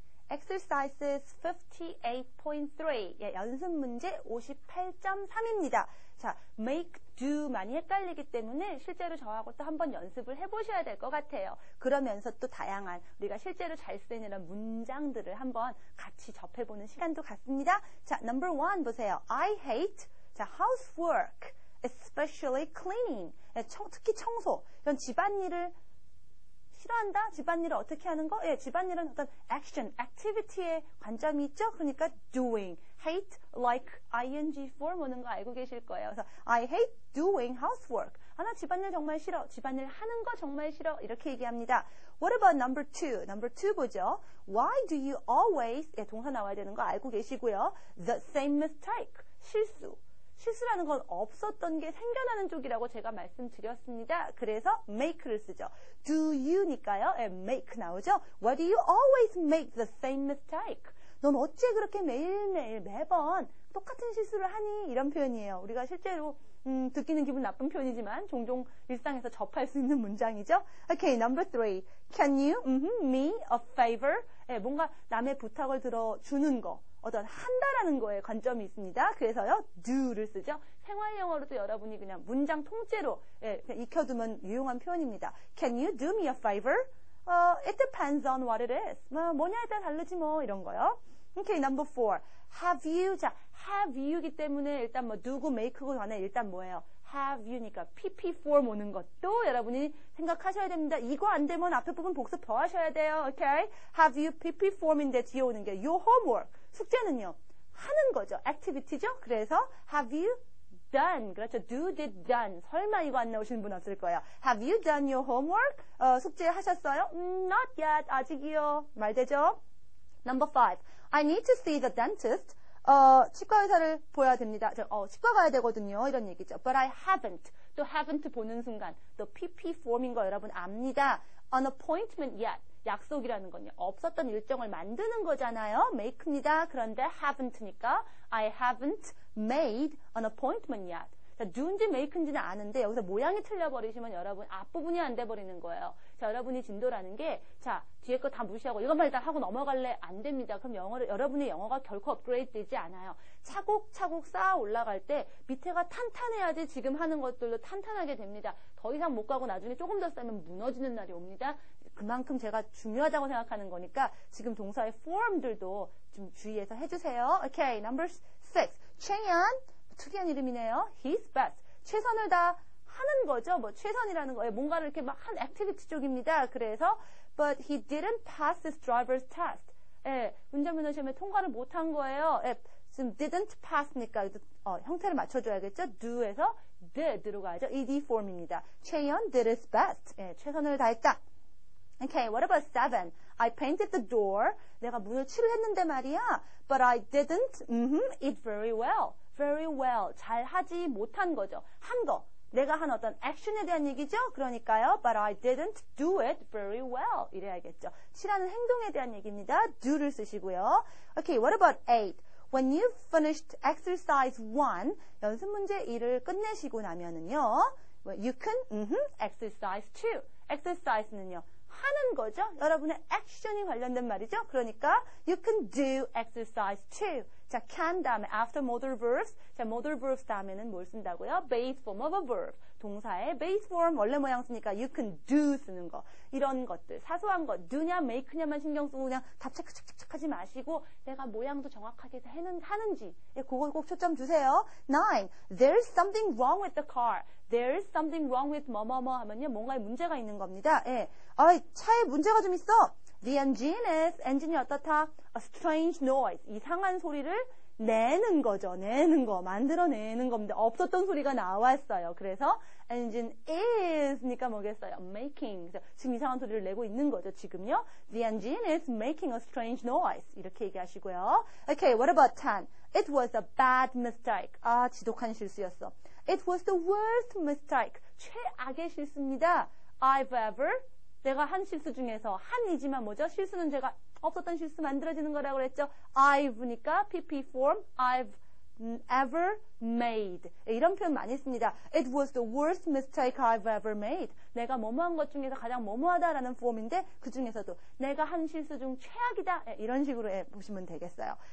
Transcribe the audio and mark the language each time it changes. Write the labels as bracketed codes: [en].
[en] Exercises 58.3 [ko] 연습 문제 58.3입니다. 자, make, do 많이 헷갈리기 때문에 실제로 저하고 또 한번 연습을 해보셔야 될 것 같아요. 그러면서 또 다양한 우리가 실제로 잘 쓰는 이런 문장들을 한번 같이 접해보는 시간도 갖습니다. 자, number 1 보세요. [en] I hate housework, especially cleaning. [ko] 특히 청소. 이런 집안일을 싫어한다? 집안일을 어떻게 하는 거? 집안일은 어떤 action, activity의 관점이 있죠? 그러니까 doing, hate, like, ing form 오는 거 알고 계실 거예요. 그래서 I hate doing housework. 나 집안일 정말 싫어. 집안일 하는 거 정말 싫어. 이렇게 얘기합니다. [en] What about number 2? Number 2 보죠. Why do you always, [ko] 동사 나와야 되는 거 알고 계시고요. [en] The same mistake, [ko] 실수. 실수라는 건 없었던 게 생겨나는 쪽이라고 제가 말씀드렸습니다. 그래서 make를 쓰죠. [en] Do you니까요. [ko] make 나오죠. [en] Why do you always make the same mistake? [ko] 넌 어째 그렇게 매일매일 매번 똑같은 실수를 하니? 이런 표현이에요. 우리가 실제로 듣기는 기분 나쁜 표현이지만 종종 일상에서 접할 수 있는 문장이죠. [en] Okay, number 3. Can you me a favor? [ko] 뭔가 남의 부탁을 들어주는 거. 어떤 한다라는 거에 관점이 있습니다. 그래서요, do를 쓰죠. 생활 영어로도 여러분이 그냥 문장 통째로 그냥 익혀두면 유용한 표현입니다. [en] Can you do me a favor? It depends on what it is. [ko] 뭐냐에 따라 다르지 뭐 이런 거요. [en] Okay, number 4. Have you? [ko] 자, have you이기 때문에 일단 뭐 누구 make고 전에 일단 뭐예요? have you니까 pp form 오는 것도 여러분이 생각하셔야 됩니다. 이거 안 되면 앞에 부분 복습 더 하셔야 돼요. [en] Okay? [ko] Have you pp form인데 뒤에 오는 게 your homework. 숙제는요. 하는 거죠. activity죠. [en] 그래서 have you done. 그렇죠. do, did, done. [ko] 설마 이거 안 나오시는 분 없을 거예요. [en] Have you done your homework? [ko] 숙제 하셨어요? [en] Not yet. [ko] 아직이요. 말 되죠? [en] Number 5. I need to see the dentist. [ko] 치과 의사를 보아야 됩니다. 치과 가야 되거든요. 이런 얘기죠. [en] But I haven't. [ko] 또 haven't 보는 순간 또 PP form인 거 여러분 압니다. [en] An appointment yet. [ko] 약속이라는 건요. 없었던 일정을 만드는 거잖아요. make입니다. 그런데 haven't니까 [en] I haven't made an appointment yet. [ko] 자, do인지 make인지는 아는데 여기서 모양이 틀려버리시면 여러분 앞부분이 안 돼버리는 거예요. 자, 여러분이 진도라는 게 자, 뒤에 거 다 무시하고 이것만 일단 하고 넘어갈래? 안 됩니다. 그럼 여러분의 영어가 결코 업그레이드 되지 않아요. 차곡차곡 쌓아 올라갈 때 밑에가 탄탄해야지 지금 하는 것들도 탄탄하게 됩니다. 더 이상 못 가고 나중에 조금 더 쌓으면 무너지는 날이 옵니다. 그만큼 제가 중요하다고 생각하는 거니까 지금 동사의 form들도 좀 주의해서 해주세요. [en] Okay, number 6. 최연. [ko] 특이한 이름이네요. [en] His best. [ko] 최선을 다 하는 거죠. 뭐 최선이라는 거예요. 뭔가를 이렇게 막 한 액티비티 쪽입니다. 그래서 [en] but he didn't pass his driver's test. [ko] 운전면허 시험에 통과를 못한 거예요. 지금 didn't pass니까 형태를 맞춰줘야겠죠. do에서 did로 가야죠. ed form입니다. [en] 최연 did his best. [ko] 최선을 다했다. [en] Okay, what about 7? I painted the door. [ko] 내가 문을 칠했는데 말이야. [en] But I didn't it [ko] very well. [en] very well. [ko] 잘 하지 못한 거죠. 한 거. 내가 한 어떤 액션에 대한 얘기죠. 그러니까요. [en] But I didn't do it very well. [ko] 이래야겠죠. 칠하는 행동에 대한 얘기입니다. do를 쓰시고요. [en] Okay, what about 8? When you finished exercise 1, [ko] 연습 문제 1을 끝내시고 나면은요. [en] You can exercise 2. [ko] exercise는요. 하는 거죠. 여러분의 액션이 관련된 말이죠. 그러니까 [en] you can do exercise 2. 자, can 다음에 after modal verbs. [ko] 자, modal verbs 다음에는 뭘 쓴다고요? [en] base form of a verb. [ko] 동사의 base form 원래 모양 쓰니까 you can do 쓰는 거. 이런 것들. 사소한 거. do냐 make냐만 신경 쓰고 그냥 답 착착착착 하지 마시고 내가 모양도 정확하게 하는지. 그거 꼭 초점 주세요. [en] 9. There's something wrong with the car. There's something wrong with 뭐뭐뭐 [ko] 하면요. 뭔가에 문제가 있는 겁니다. 차에 문제가 좀 있어. [en] The engine is, [ko] 엔진이 어떻다? [en] A strange noise. [ko] 이상한 소리를 내는 거죠. 내는 거. 만들어내는 겁니다. 없었던 소리가 나왔어요. 그래서 engine is니까 뭐겠어요? [en] making. [ko] 지금 이상한 소리를 내고 있는 거죠. 지금요. [en] The engine is making a strange noise. [ko] 이렇게 얘기하시고요. [en] Okay, what about 10? It was a bad mistake. [ko] 지독한 실수였어. [en] It was the worst mistake. [ko] 최악의 실수입니다. [en] I've ever [ko] 내가 한 실수 중에서 한이지만 뭐죠? 실수는 제가 없었던 실수 만들어지는 거라고 그랬죠. [en] I've니까 PP form I've ever made. [ko] 이런 표현 많이 씁니다. [en] It was the worst mistake I've ever made. [ko] 내가 뭐뭐한 것 중에서 가장 뭐뭐하다라는 폼인데 그 중에서도 내가 한 실수 중 최악이다. 이런 식으로 보시면 되겠어요.